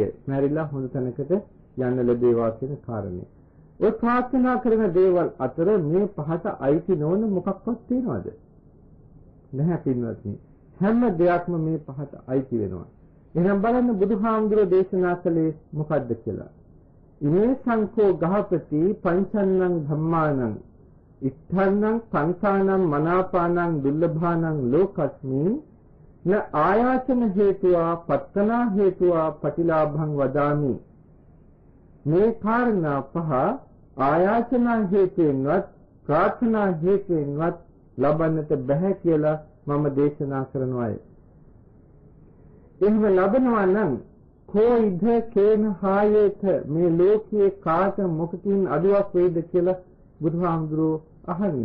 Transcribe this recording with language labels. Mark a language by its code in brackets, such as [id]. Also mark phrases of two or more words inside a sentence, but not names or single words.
[si] මැරිලා හොඳ තැනකට යන්න ලැබේවා කියන කාරණේ. ඔය ප්‍රාර්ථනා කරන දේවල් අතර මේ පහට අයිති නොවන මොකක්වත් තියෙනවද? නැහැ පින්වත්නි. හැම දෙයක්ම මේ පහට අයිති වෙනවා. එහෙනම් බලන්න බුදුහාමුදුරෝ දේශනා කළේ මොකද්ද කියලා. [pi] ඉමේ සංකෝ ගහපති පංචන්නං ධම්මානං ඉත්තන්නං සංසානං මනාපානං දුර්ලභානං ලෝකස්මින් න ආයාචන හේතුවා පත්තනා හේතුවා පටිලාභං වදාමි. [si] මේ කාරණා පහ ආයාචනා හේතුවෙන්වත් ප්‍රාර්ථනා හේතුවෙන්වත් ලබන්නට බෑ කියලා මම දේශනා කරනවා. එහෙම ලබනවා නම් [pi] කොයිද කේන හායේත [si] මේ ලෝකයේ කාට මොකකින් අඩුවක් වෙයිද කියලා බුදුහාමුදුරුවෝ අහන්නේ.